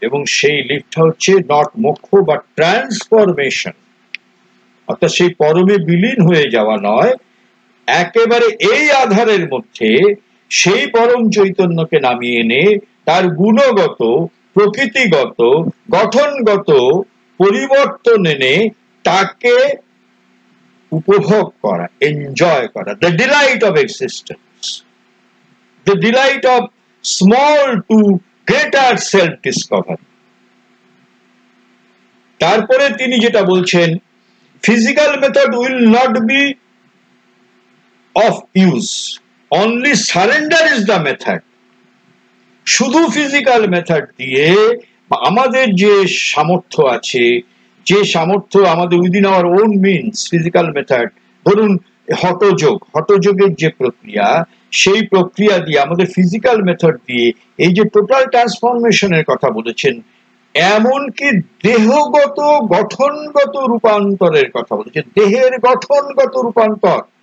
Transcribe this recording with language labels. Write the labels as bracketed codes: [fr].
[bn] এবং সেই লিফটটা হচ্ছে নট মোক্ষ বা ট্রান্সফরমেশন, অর্থাৎ সেই পরমে বিলীন হয়ে যাওয়া নয়, একেবারে এই আধারের মধ্যে সেই পরম চৈতন্যকে নামিয়ে এনে তার গুণগত, প্রকৃতিগত, গঠনগত পরিবর্তন এনে তাকে উপভোগ করা, [en] Enjoy করা, the delight of existence, the delight of small to greater self discovery. [bn] তারপরে তিনি যেটা বলছেন, [en] physical method will not be of use, only surrender is the method। [bn] শুধু ফিজিক্যাল মেথড দিয়ে আমাদের যে সামর্থ্য আছে, যে সামর্থ্য আমাদের [en] within our own means, [bn] physical method, ধরুন হঠযোগের যে প্রক্রিয়া, সেই প্রক্রিয়া দিয়ে আমাদের ফিজিক্যাল মেথড দিয়ে এই যে টোটাল ট্রান্সফরমেশনের কথা বলেছেন, এমনকি দেহগত গঠনগত রূপান্তরের কথা বলেছেন, দেহের গঠনগত রূপান্তর,